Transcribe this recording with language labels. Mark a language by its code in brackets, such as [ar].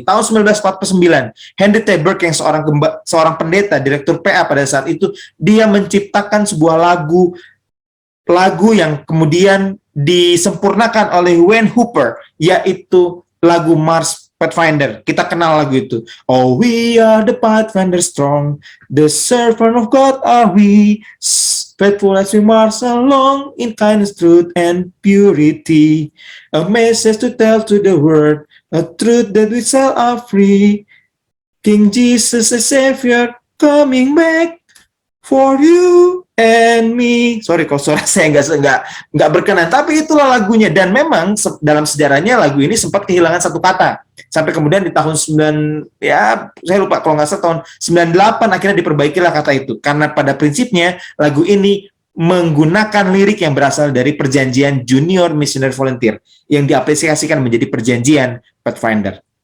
[id] Tahun 1949, Henry T. Burke yang seorang pendeta, direktur PA pada saat itu, dia menciptakan sebuah lagu yang kemudian disempurnakan oleh Wayne Hooper, yaitu lagu Mars Pathfinder. Kita kenal lagu itu. [en] Oh, we are the Pathfinder strong, the servant of God are we, faithful as we march along in kindness, truth, and purity. A message to tell to the world, a truth that we shall are free. King Jesus, a Savior, coming back for you and me. [id] Sorry kalau suara saya nggak berkenan, tapi itulah lagunya. Dan memang dalam sejarahnya lagu ini sempat kehilangan satu kata. Sampai kemudian di tahun 9, ya saya lupa kalau nggak salah tahun 98 akhirnya diperbaikilah kata itu. Karena pada prinsipnya lagu ini menggunakan lirik yang berasal dari perjanjian Junior Missionary Volunteer yang diaplikasikan menjadi perjanjian Pathfinder.